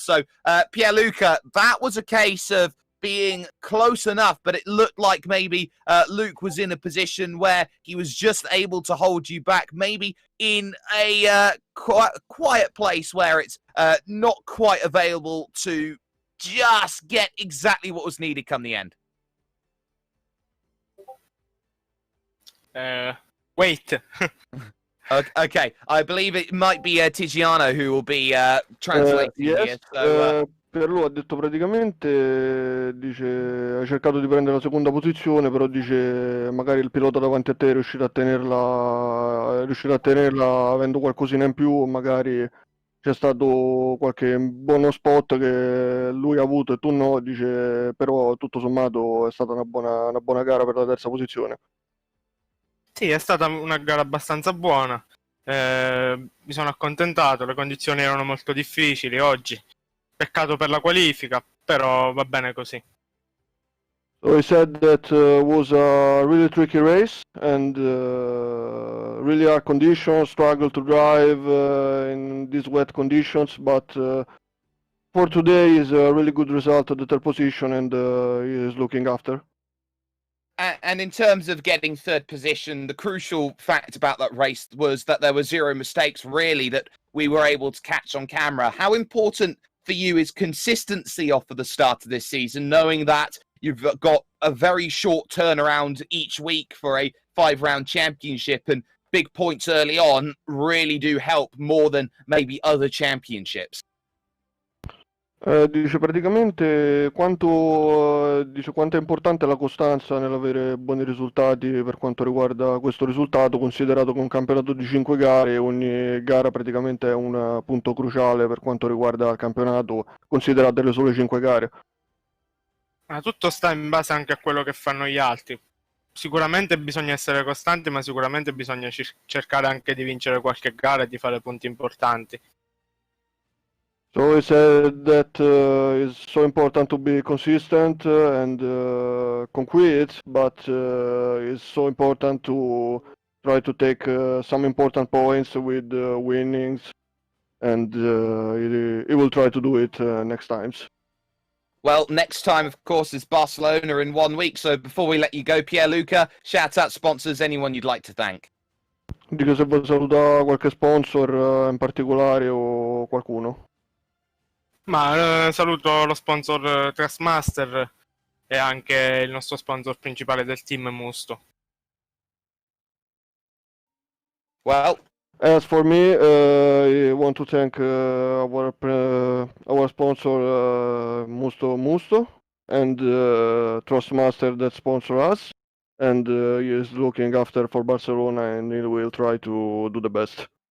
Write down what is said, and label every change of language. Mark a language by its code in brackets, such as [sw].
[en] So Pierluca, that was a case of being close enough, but it looked like maybe Luke was in a position where he was just able to hold you back, maybe in a quiet place where it's not quite available to just get exactly what was needed come the end. Wait. Okay, I believe it might be Tiziano who will be translating yes, here. So, [it] per lui ha detto praticamente, dice, hai cercato di prendere la seconda posizione, però dice magari il pilota davanti a te è riuscito a tenerla avendo qualcosina in più, o magari c'è stato qualche buono spot che lui ha avuto e tu no, dice, però tutto sommato è stata una buona gara per la terza posizione. Sì, è stata una gara abbastanza buona, mi sono accontentato, le condizioni erano molto difficili oggi. Peccato per la qualifica, però va bene così. [en] So he said that was a really tricky race and really hard conditions, struggle to drive in these wet conditions, but for today is a really good result at the third position, and he is looking after. And in terms of getting third position, the crucial fact about that race was that there were zero mistakes, really, that we were able to catch on camera. How important for you is consistency off of the start of this season, knowing that you've got a very short turnaround each week for a 5-round championship, and big points early on really do help more than maybe other championships? [it] Dice praticamente quanto è importante la costanza nell'avere buoni risultati per quanto riguarda questo risultato, considerato che un campionato di 5 gare, ogni gara praticamente è un punto cruciale per quanto riguarda il campionato, considerate le sole 5 gare. Tutto sta in base anche a quello che fanno gli altri. Sicuramente bisogna essere costanti, ma sicuramente bisogna cercare anche di vincere qualche gara e di fare punti importanti. [en] So he said that it's so important to be consistent and concrete, but it's so important to try to take some important points with winnings, and he will try to do it next times. Well, next time, of course, is Barcelona in 1 week. So before we let you go, Pierluca, shout out sponsors, anyone you'd like to thank. [it] Dico se vuoi salutare qualche sponsor in particolare o qualcuno. Ma saluto lo sponsor Trustmaster e anche il nostro sponsor principale del team, Musto. [en] Well, as for me, I want to thank our sponsor Musto and Trustmaster that sponsor us, and he is looking after for Barcelona, and he will try to do the best.